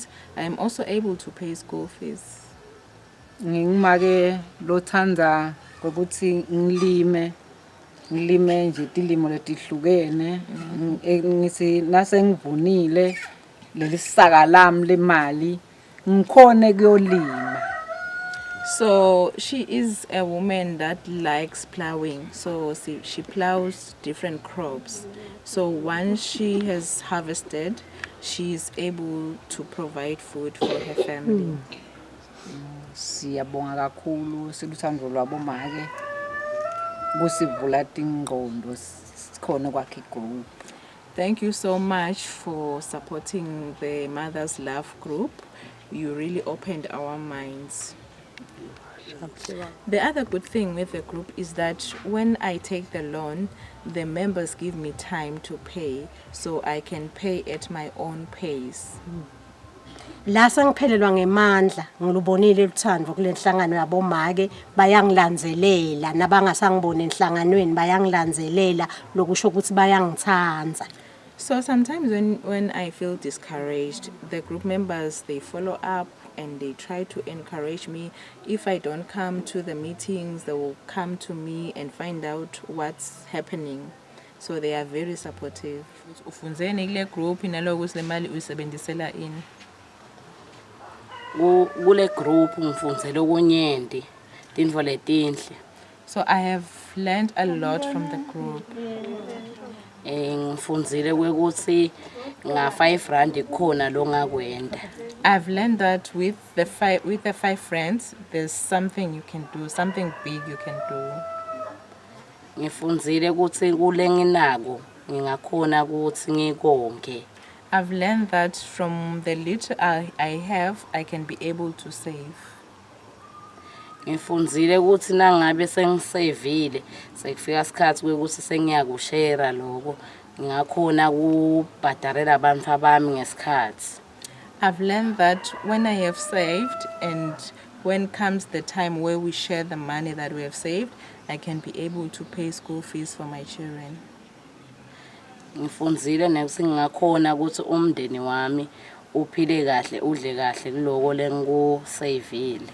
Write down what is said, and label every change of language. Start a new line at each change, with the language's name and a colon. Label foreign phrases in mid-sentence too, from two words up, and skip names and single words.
English: I am also able to pay school fees.
Swati: Ngimake lothanda ukuthi ngilime nje tilimo letihlukene ngithi nase ngivunile lelisaka lami lemali ngikhone kuyolima.
English: So she is a woman that likes plowing. So she plows different crops. So once she has harvested, she is able to provide food for her family.
Swati: Siyabonga kakhulu siluthando lwabomake kusivula tingqondo sikhona kwakhe group.
English: Thank you so much for supporting the Mothers Love group. You really opened our minds. The other good thing with the group is that when I take the loan, the members give me time to pay, so I can pay at my own pace.
Swati: La sangiphelelwa ngemandla ngilubonile uthando kule nhlangano yabomake bayangilandzelela nabangasangiboni enhlanganweni bayangilandzelela lokusho ukuthi bayangithandza.
English: So sometimes when I feel discouraged, the group members, they follow up and they try to encourage me. If I don't come to the meetings, they will come to me and find out what's happening. So they are very supportive.
Swati: Ufunzeni kule group naloko lemali uyisebenzisela ini? Kule group ngifundzele okunyenti tintfo letinhle.
English: So I have learned a lot from the group.
Swati: Ngifundzile kwekuthi nga-R5 khona lo ngakwenda.
English: I've learned that with the five friends, there's something you can do, something big you can do.
Swati: Ngifundzile ukuthi kule nginako ngingakhona ukuthi ngikonke.
English: I've learned that from the little I have, I can be able to save.
Swati: Ngifundzile ukuthi nangabe sengisavile sekufika isikhathi kwekuthi sengiyakushare lokho ngingakhona ukubhadarela abantu abami ngesikhathi.
English: I've learned that when I have saved and when comes the time where we share the money that we have saved, I can be able to pay school fees for my children.
Swati: Ngifundzile nekuthi ngingakhona ukuthi umndeni wami uphile kahle udle kahle kuloko lengikusavile.